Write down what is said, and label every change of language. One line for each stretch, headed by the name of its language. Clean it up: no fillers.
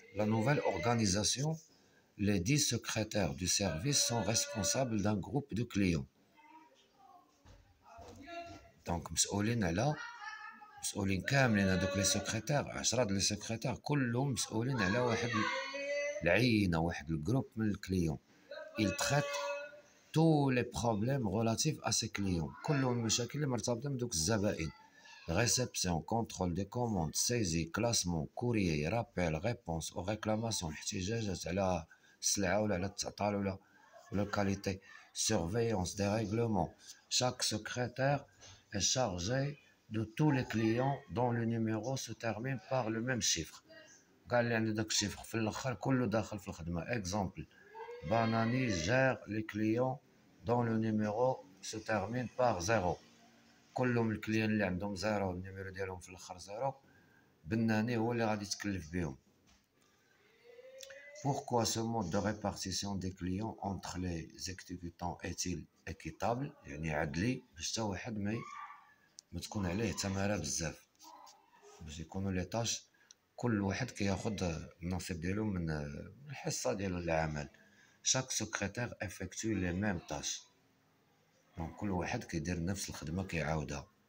French: La nouvelle organisation, les 10 secrétaires du service sont responsables d'un groupe de clients.
Arabic: Donc مسؤولين كاملين هذوك لي سكرتير 10 د لي سكرتير كلهم مسؤولين على واحد العينه واحد الجروب من الكليون.
French: Il traite tous les problèmes relatifs à ses clients.
Arabic: كلهم المشاكل اللي مرتبطه بدوك الزبائن.
French: Réception, contrôle des commandes, saisie, classement, courrier, rappel, réponse aux réclamations,
Arabic: الاحتجاجات على السلعه ولا على التعطال ولا الكاليتي,
French: surveillance des règlements. Chaque secrétaire est chargé de tous les clients dont le numéro se termine par le même chiffre.
Arabic: قال لي عندي داك الشيفر في الاخر كله داخل في الخدمه.
French: Exemple, Banani gère les clients dont le numéro se termine par 0.
Arabic: كلهم الكليان اللي عندهم 0 النيميرو ديالهم في الاخر 0 بناني هو اللي غادي يتكلف بهم.
French: Pourquoi ce mode de répartition des clients entre les exécutants est-il équitable؟
Arabic: يعني عدلي باش حتى واحد ما تكون عليه تماره بزاف، باش يكونوا لي طاش كل واحد كياخد النصيب ديالو من الحصه ديالو العمل.
French: chaque secrétaire effectue les mêmes tâches.
Arabic: Donc كل واحد كيدير نفس الخدمه كيعاودها.